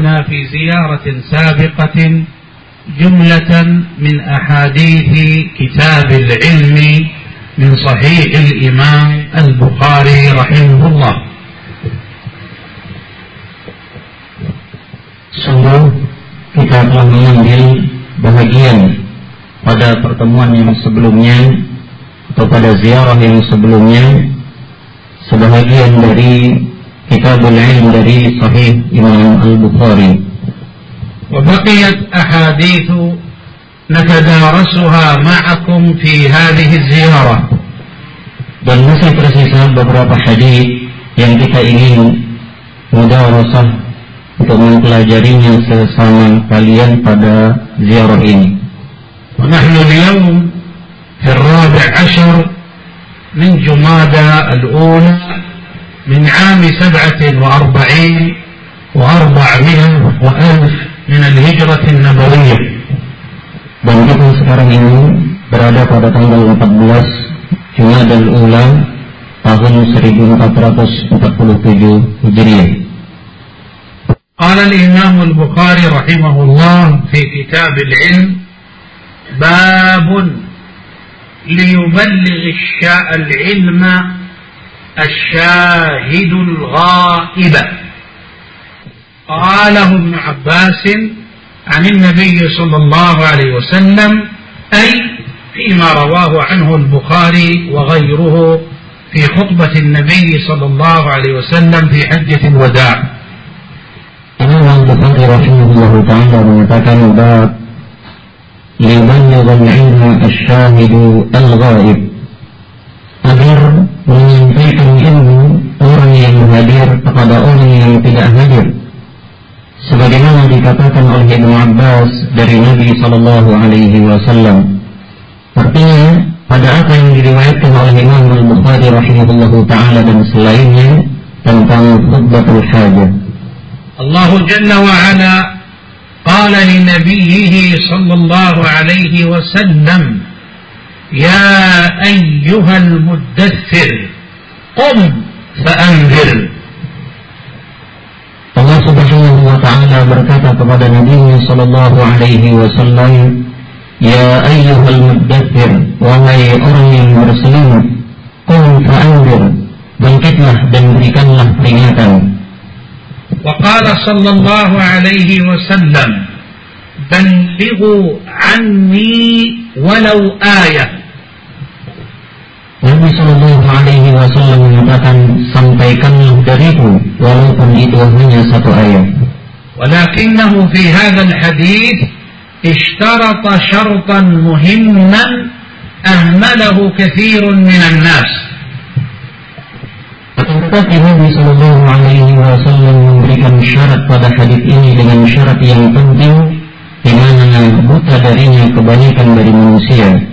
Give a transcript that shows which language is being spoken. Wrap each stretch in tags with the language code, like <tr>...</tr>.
<ar>في زيارة سابقة جملة من أحاديث كتاب العلم من صحيح الإمام البخاري رحمه الله.</ar> <id>Sungguh kita telah mengambil bagian pada pertemuan yang sebelumnya atau pada ziarah yang sebelumnya sebahagian dari kitab al-ilm dari sahih Imam al-Bukhari.</id> <ar>وبقيت أحاديث نتدارسها معكم في هذه الزيارة.</ar> <id>Dan masih tersisa beberapa hadis yang kita ingin mudawasah untuk mempelajarinya sesama kalian pada ziarah ini.</id> <ar>ونحن اليوم في الرابع عشر من جمادى الأولى من عام 47,400 من الهجرة النبوية.</ar> <id>Dan kita sekarang ini berada pada tanggal 14 Jumadil Ula tahun 1447 Hijriah.</id> <ar>قال الإمام البخاري رحمه الله في كتاب العلم باب ليبلغ العلم الشاهد الغائب. قاله ابن عباس عن النبي صلى الله عليه وسلم أي فيما رواه عنه البخاري وغيره في خطبة النبي صلى الله عليه وسلم في حجة الوداع.</ar> <id>Imam Bukhari rahimahullah ta'ala mengatakan bab</id> <ar>liballighal ilma asy-syahidu al-ghaib,</ar> <id>agar menyampaikan ilmu orang yang hadir kepada orang yang tidak hadir, sebagaimana dikatakan oleh Ibnu Abbas dari Nabi sallallahu alaihi wasallam. Artinya pada apa yang diriwayatkan oleh Imam Bukhari rahimahullah ta'ala dan selainnya tentang khutbatul hajah.</id> <ar>الله جل وعلا قال لنبيه صلى الله عليه وسلم يا أيها المدثر قم فأنذر. الله سبحانه وتعالى</ar> <id>berkata kepada Nabi</id> <ar>صلى الله عليه وسلم يا أيها المدثر وهي أرني المرسلين قم فأنذر,</ar> <id>bangkitlah dan berikanlah peringatan.</id> <ar>وقال صلى الله عليه وسلم بلغوا عني ولو آية. النبي صلى الله عليه وسلم</ar> <id>mengatakan sampaikanlah dariku walaupun itu hanya satu ayat.</id> <ar>ولكنه في هذا الحديث اشترط شرطا مهما أهمله كثير من الناس.</ar> <id>Tetapi Nabi sallallahu alaihi wasallam memberikan syarat pada hadis ini dengan syarat yang penting, di mana buta darinya kebanyakan dari manusia.</id>